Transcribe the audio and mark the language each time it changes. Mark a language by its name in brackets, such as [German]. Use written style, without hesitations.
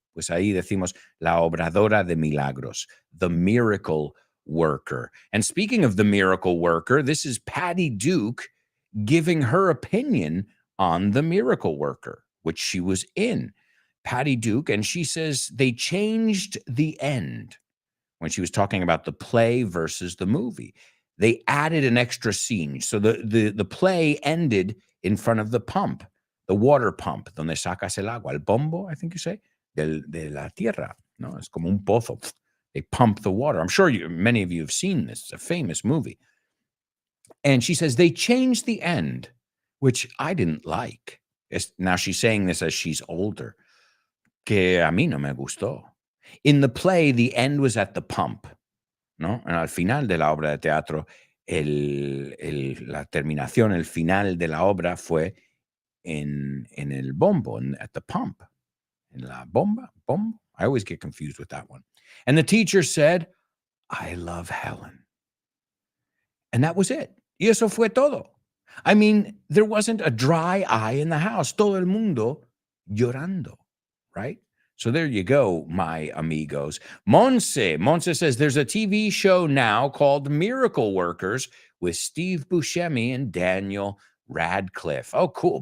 [Spanish] Pues ahí decimos la obradora de milagros, [English] the miracle worker. And speaking of the miracle worker, this is Patty Duke giving her opinion on the miracle worker, which she was in. Patty Duke, and she says they changed the end when she was talking about the play versus the movie. They added an extra scene. So the play ended in front of the pump, the water pump, [Spanish] donde sacas el agua, el bombo, [English] I think you say, [Spanish] de la tierra. No, es como un pozo. [English] They pump the water. I'm sure many of you have seen this. It's a famous movie. And she says they changed the end, which I didn't like. Now she's saying this as she's older. [Spanish] Que a mí no me gustó. [English] In the play, the end was at the pump, ¿no? [Spanish] And al final de la obra de teatro, la terminación, el final de la obra fue en el bombo, [English] at the pump. [Spanish] En la bomba? Bombo? [English] I always get confused with that one. And the teacher said, I love Helen. And that was it. [Spanish] Y eso fue todo. [English] I mean, there wasn't a dry eye in the house. [Spanish] Todo el mundo llorando, [English] right? So there you go, my amigos. Monse says there's a TV show now called Miracle Workers with Steve Buscemi and Daniel Radcliffe. Oh, cool.